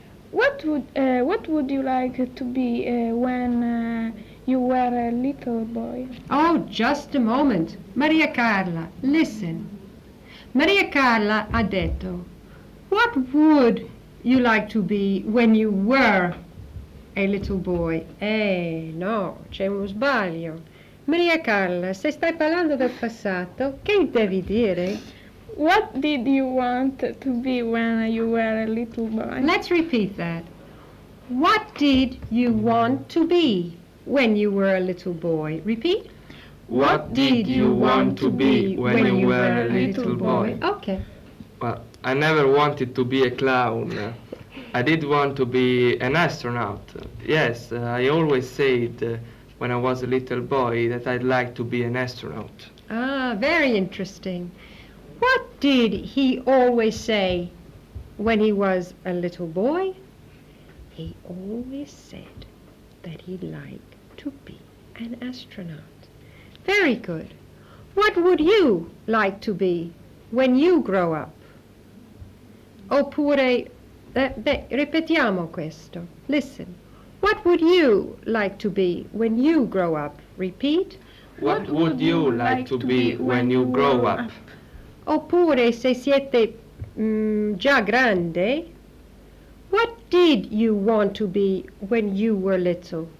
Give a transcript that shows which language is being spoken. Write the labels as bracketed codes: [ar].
[en] What would you like to be when you were a little boy? Oh, just a moment. Maria Carla, listen. Maria Carla [it] ha detto, [en] what would you like to be when you were a little boy? [it] No, c'è uno sbaglio. Maria Carla, se stai parlando del passato, che devi dire? [en] What did you want to be when you were a little boy? Let's repeat that. What did you want to be when you were a little boy? Repeat. What did you want to be when you were a little boy? Okay. Well, I never wanted to be a clown. I did want to be an astronaut. Yes, I always said when I was a little boy that I'd like to be an astronaut. Ah, very interesting. What did he always say when he was a little boy? He always said that he'd like to be an astronaut. Very good. What would you like to be when you grow up? [it] Oppure, ripetiamo questo. [en] Listen. What would you like to be when you grow up? Repeat. What would you like to be when you grow up? [it] Oppure, se siete già grande, [en] what did you want to be when you were little?